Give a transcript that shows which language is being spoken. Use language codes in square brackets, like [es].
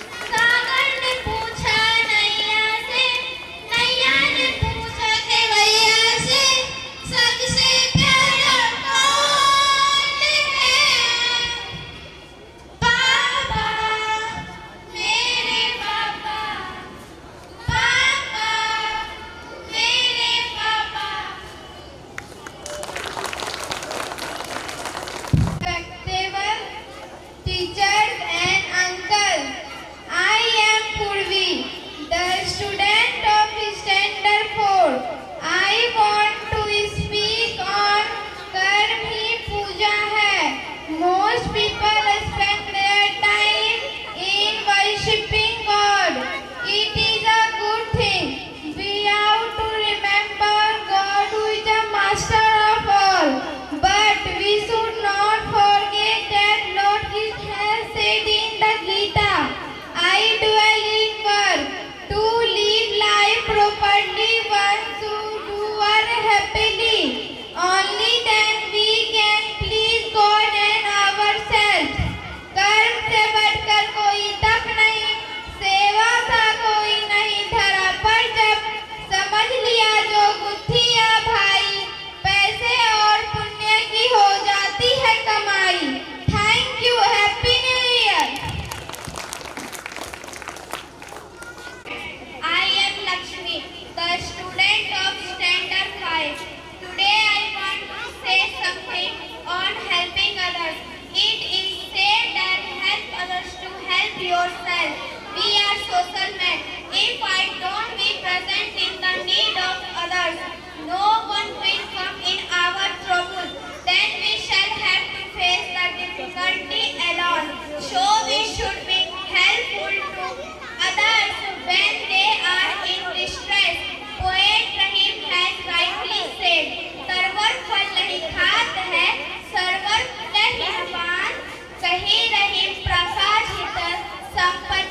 [hi] सागर ने पूछा नैया से, नैया ने पूछा खेवैया से, सबसे प्यारा कौन है? पापा, मेरे पापा, पापा, मेरे पापा। [en] Respectable teachers and uncles, I am Purvi, the student of Standard 4. I want to speak on [hi] Karm Hi Puja Hai. [en] Most people spend their time in worshipping God. It is a good thing. We have to remember God who is the master of all. But we should not forget that Lord has said in the Gita, I dwell in work to live life properly, one should do work happily. Only then we can please God and ourselves. [hi] कर्म से बढ़कर कोई तप नहीं, सेवा सा कोई नहीं धरा पर जब समझ लिया जो गुत्थिया भाई, पैसे और पुण्य की हो जाती है कमाई। [en] Thank you, happy new year. I am Lakshmi, the student of Standard 5. Today I want to say something on helping others. It is said that help others to help yourself. We are social men. If I don't be present in the need of others, no one will come in our trouble. Then we shall have to face the difficulty alone. So we should be helpful to others when they are in distress. Poet Rahim has rightly said, [hi] server फल नहीं खात है, server नहीं पान, कहीं रहीम प्रकाशित सब